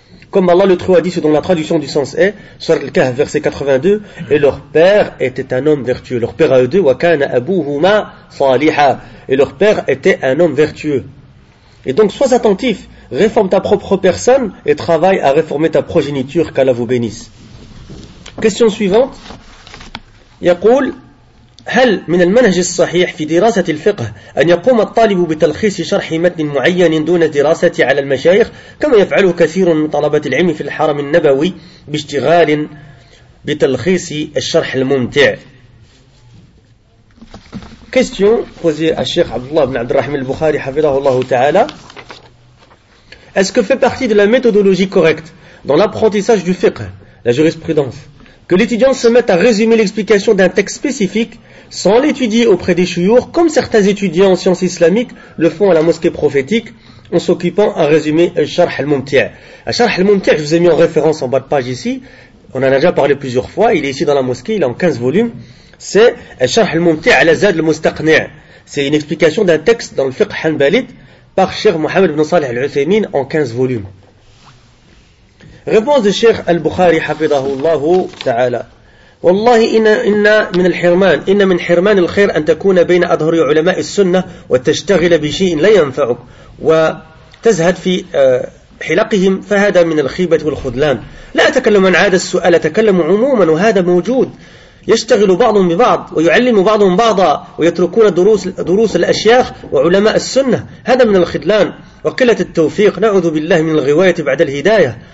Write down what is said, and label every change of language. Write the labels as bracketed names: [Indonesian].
[French] Comme Allah le Très-Haut a dit, selon la traduction du sens est, surat al-Kahf, verset 82, et leur père était un homme vertueux. Leur père à eux deux, [Arabic] wa kana abuhuma saliha. [French] Et leur père était un homme vertueux. Et donc, sois attentif. Réforme ta propre personne et travaille à réformer ta progéniture, qu'Allah vous bénisse. Question suivante. [Arabic] Yaqul, هل من المنهج الصحيح في دراسة الفقه أن يقوم الطالب بتلخيص شرح متن معين دون دراسة على المشايخ كما يفعل كثير من طلبة العلم في الحرم النبوي باشتغال بتلخيص الشرح الممتع؟ [French] Question posée à Cheikh Abdallah ibn Abd al-Rahim al-Bukhari [Arabic] حفظه الله تعالى. [French] Est-ce que fait partie de la méthodologie correcte dans l'apprentissage du fiqh, la jurisprudence, que l'étudiant se mette à résumer l'explication d'un texte spécifique sans l'étudier auprès des chouyours, comme certains étudiants en sciences islamiques le font à la mosquée prophétique en s'occupant à résumer un sharh al-mumti'? Un sharh al-mumti', je vous ai mis en référence en bas de page ici, on en a déjà parlé plusieurs fois, il est ici dans la mosquée, il est en 15 volumes, c'est un sharh al-mumti' ala zad al-mustaqni'. C'est une explication d'un texte dans le fiqh hanbalit par Cheikh Mohamed ibn Salih al-Uthaymin en 15 volumes. Réponse de Cheikh al-Bukhari, hafidahullah ta'ala. [Arabic] والله إن من الحرمان إن من حرمان الخير أن تكون بين أظهر علماء السنة وتشتغل بشيء لا ينفعك وتزهد في حلقهم فهذا من الخيبة والخذلان. لا أتكلم عن هذا السؤال، أتكلم عموما، وهذا موجود، يشتغل بعض ببعض ويعلم بعض بعضا ويتركون دروس الأشياخ وعلماء السنة، هذا من الخذلان وقلة التوفيق، نعوذ بالله من الغواية بعد الهداية.